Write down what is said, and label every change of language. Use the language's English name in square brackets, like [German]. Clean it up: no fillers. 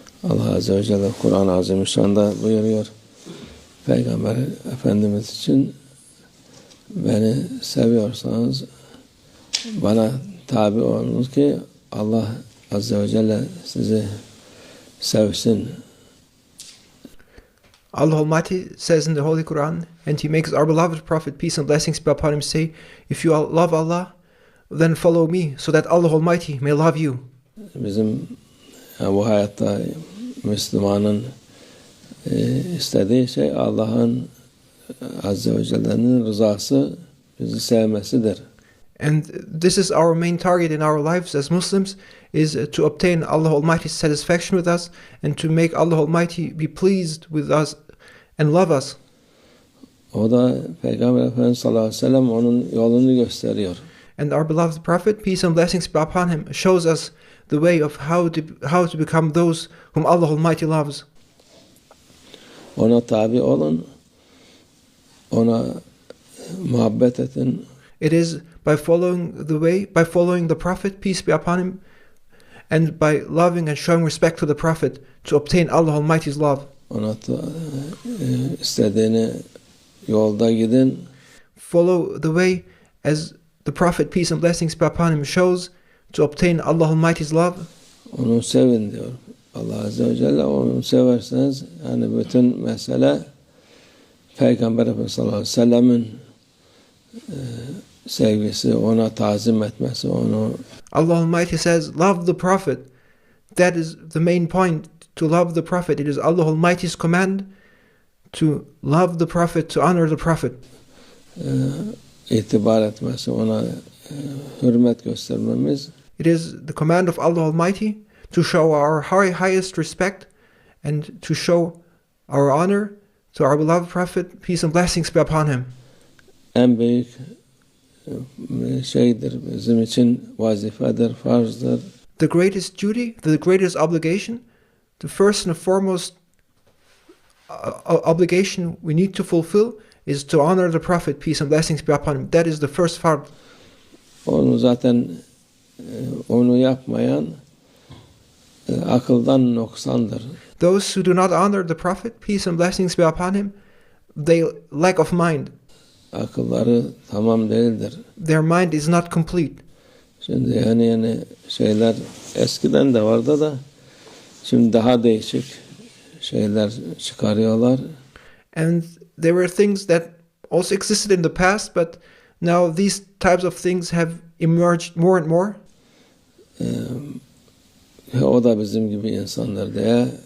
[Turkish] Allah Azze ve Celle Kur'an-ı Azimüşşan'da buyuruyor. Peygamber Efendimiz için beni seviyorsanız bana tabi olunuz ki Allah Azze ve Celle sizi sevsin. [English] Allah Almighty says in the Holy Quran, and He makes our beloved Prophet, peace and blessings be upon him, say, if you love Allah, then follow me, so that Allah Almighty may love you. [Turkish] Bizim bu hayatta Müslümanın istediği şey Allah'ın Azze ve Celle'nin rızası, bizi sevmesidir. [English] And this is our main target in our lives as Muslims, is to obtain Allah Almighty's satisfaction with us and to make Allah Almighty be pleased with us and love us. [Turkish] O da Peygamber Efendimiz sallallahu aleyhi ve sellem onun yolunu gösteriyor. [English] And our beloved Prophet, peace and blessings be upon him, shows us the way of how to become those whom Allah Almighty loves. [Turkish] Ona tabi olun, ona muhabbet edin. [English] It is by following the way, by following the Prophet, peace be upon him, and by loving and showing respect to the Prophet to obtain Allah Almighty's love. [Turkish] Ona istediğini yolda gidin. [English] Follow the way as the Prophet, peace and blessings be upon him, shows to obtain Allah Almighty's love. [Turkish] Onu sevin diyor. Allah Azze ve Celle onu severseniz yani bütün mesele Peygamber Efendimiz sallallahu aleyhi ve sellemin sevgisi, ona tazim etmesi, onu [English] Allah Almighty says, love the Prophet. That is the main point, to love the Prophet. It is Allah Almighty's command to love the Prophet, to honor the Prophet. [Turkish] İtibar etmesi, ona hürmet göstermemiz. [English] It is the command of Allah Almighty to show our highest respect and to show our honor to our beloved Prophet, peace and blessings be upon him. [Turkish] En büyük şeydir, bizim için vazifedir, farzdır. [English] The greatest duty, the greatest obligation, the first and foremost obligation we need to fulfill is to honor the Prophet, peace and blessings be upon him. That is the first fard. [Turkish] Onu zaten onu yapmayan akıldan noksandır. [English] Those who do not honor the Prophet, peace and blessings be upon him, they lack of mind. [Turkish] Akılları tamam değildir. [English] Their mind is not complete. [Turkish] Şimdi yeni şeyler eskiden de vardı da şimdi daha değişik şeyler çıkarıyorlar. [English] And there were things that also existed in the past, but now these types of things have emerged more and more. [Turkish] O da bizim gibi insanlar diye.